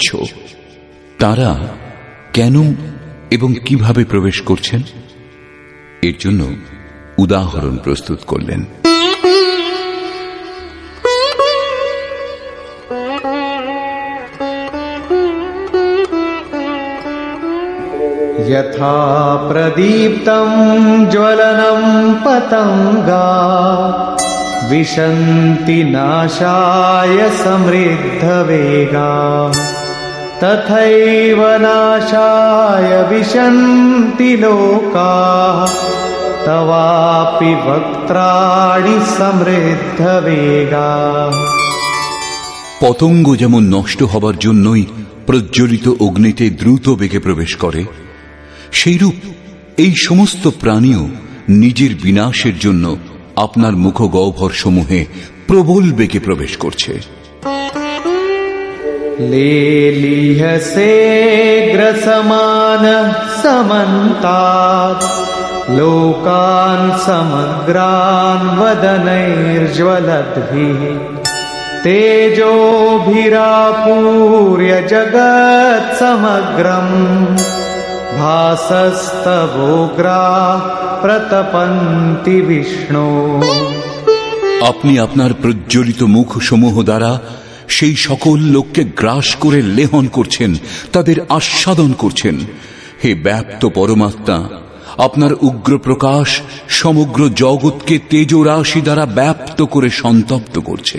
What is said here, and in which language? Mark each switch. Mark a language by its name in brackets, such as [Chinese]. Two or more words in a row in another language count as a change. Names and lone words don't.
[Bangla] তারা কেন এবং কিভাবে প্রবেশ করছেন এর জন্য উদাহরণ প্রস্তুত করলেন। [Sanskrit] यथा प्रदीप्तं ज्वलनं पतंगा विशन्ति नाशाय समृद्धवेगा तथैव नाशाय विशन्ति लोकाः तवापि वक्त्राणि समृद्धवेगा। [Bangla] পতঙ্গ যেমন নষ্ট হবার জন্যই প্রজ্বলিত অগ্নিতে দ্রুত বেগে প্রবেশ করে, সেইরূপ এই সমস্ত প্রাণীও নিজের বিনাশের জন্য আপনার মুখগহ্বর সমূহে প্রবল বেগে প্রবেশ করছে। [Sanskrit] लेलीहसे ग्रसमानः समन्तात् लोकान् समग्रान् वदनैर्ज्वलद्भिः तेजोभिरापूर्य जगत् समग्रम् भासस्तवोग्राः प्रतपन्ति विष्णु। [Bangla] আপনি আপনার প্রজ্বলিত মুখ সমূহ দ্বারা সেই সকল লোককে গ্রাস করে লেহন করছেন, তাদের আস্বাদন করছেন। হে ব্যাপ্ত পরমাত্মা, আপনার উগ্র প্রকাশ সমগ্র জগৎকে তেজরাশি দ্বারা ব্যাপ্ত করে সন্তপ্ত করছে।